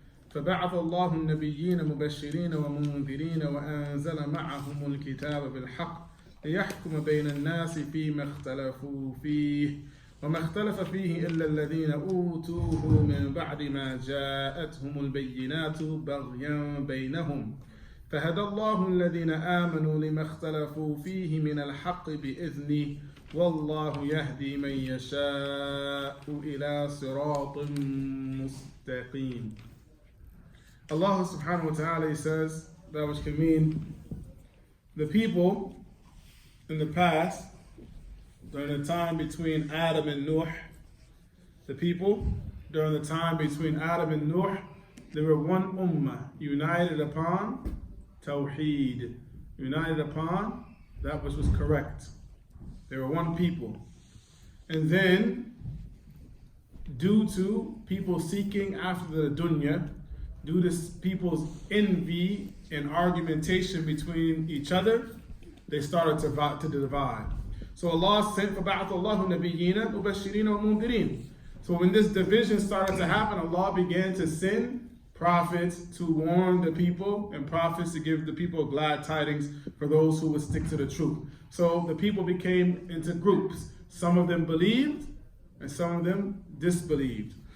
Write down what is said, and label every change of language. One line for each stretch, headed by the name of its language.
Arabic: فبعث الله النبيين مبشرين ومنذرين وأنزل معهم الكتاب بالحق ليحكم بين الناس فيما اختلفوا فيه وما اختلف فيه إلا الذين أوتوه من بعد ما جاءتهم البينات بغيا بينهم فهدى الله الذين آمنوا لما اختلفوا فيه من الحق بإذنه والله يهدي من يشاء إلى صراط مستقيم.
English: Allah subhanahu wa ta'ala says that which can mean the people in the past during the time between Adam and Nuh, the people during the time between Adam and Nuh, they were one ummah, united upon Tawheed, united upon that which was correct. They were one people. And then, due to people seeking after the dunya, due to people's envy and argumentation between each other, they started to divide. So Allah sent
Arabic: فَبَعَثَ اللَّهُ نَبِيِّينَ مُبَشِّرِينَ وَمُنذِرِينَ.
English: So when this division started to happen, Allah began to send prophets to warn the people and prophets to give the people glad tidings for those who would stick to the truth. So the people became into groups. Some of them believed and some of them disbelieved.